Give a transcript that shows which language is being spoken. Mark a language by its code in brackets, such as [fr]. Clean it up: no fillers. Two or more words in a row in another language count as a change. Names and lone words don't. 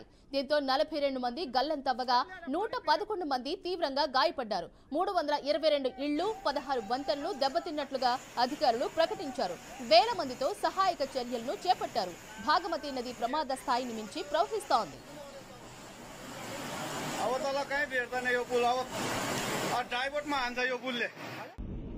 [te] దీంతో 42 మంది గల్లంతవ్వగా 111 మంది తీవ్రంగా గాయపడ్డారు. 322 ఇళ్లు, 16 వంతెనలు దెబ్బతిన్నట్లుగా అధికారులు ప్రకటించారు. వేల మందితో సహాయక చర్యలను చేపట్టారు. భాగమతి నది ప్రమాద స్థాయిని మించి ప్రవహిస్తోంది. [ne] अब तल कहीँ भेट्दैन यो पुल अब ड्राइभरमा हान्छ यो पुलले